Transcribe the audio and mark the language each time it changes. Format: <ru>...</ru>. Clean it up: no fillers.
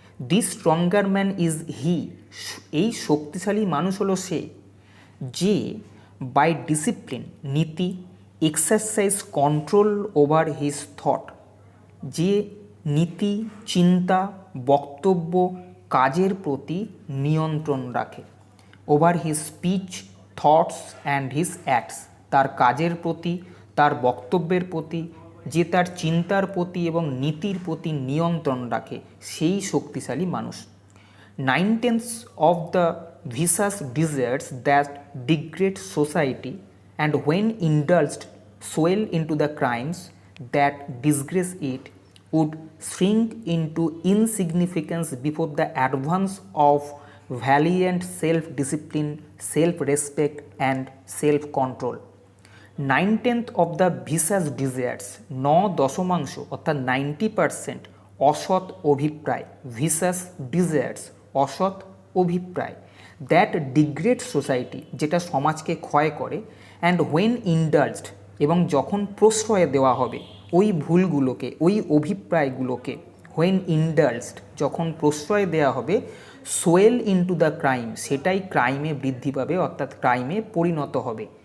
<en>the stronger man is he,</en> <bn>এই শক্তিশালী মানুষ হলো সে, যে</bn> <en>by discipline</en> <bn>নীতি,</bn> <en>exercise control over his thought,</en> <bn>যে নীতি, চিন্তা, বক্তব্য, কাজের প্রতি নিয়ন্ত্রণ রাখে।</bn> <en>over his speech, thoughts and his acts,</en> <bn>তার কাজের প্রতি, তার বক্তব্যের প্রতি, যে তার চিন্তার প্রতি এবং নীতির প্রতি নিয়ন্ত্রণ রাখে, সেই শক্তিশালী মানুষ।</bn> <en>9/10 of the vicious desires that degrade society and when indulged swell into the crimes that disgrace it would shrink into insignificance before the advance of valiant self-discipline, self-respect and self-control. 9/10 of the vicious desires,</en> <bn>9/10 অর্থাৎ 90% অসৎ অভিপ্রায়,</bn> <en>vicious desires</en> <bn>অসৎ অভিপ্রায়,</bn> <en>that degrade society,</en> <bn>যেটা সমাজকে ক্ষয় করে,</bn> <en>and when indulged,</en> <bn>এবং যখন প্রশ্রয় দেওয়া হবে ওই ভুলগুলোকে, ওই অভিপ্রায়গুলোকে, হোয়েন ইন্ডালজড, যখন প্রশ্রয় দেওয়া হবে,</bn> <en>swell into the crime,</en> <bn>সেটাই ক্রাইমে বৃদ্ধি পাবে, অর্থাৎ ক্রাইমে পরিণত হবে।</bn>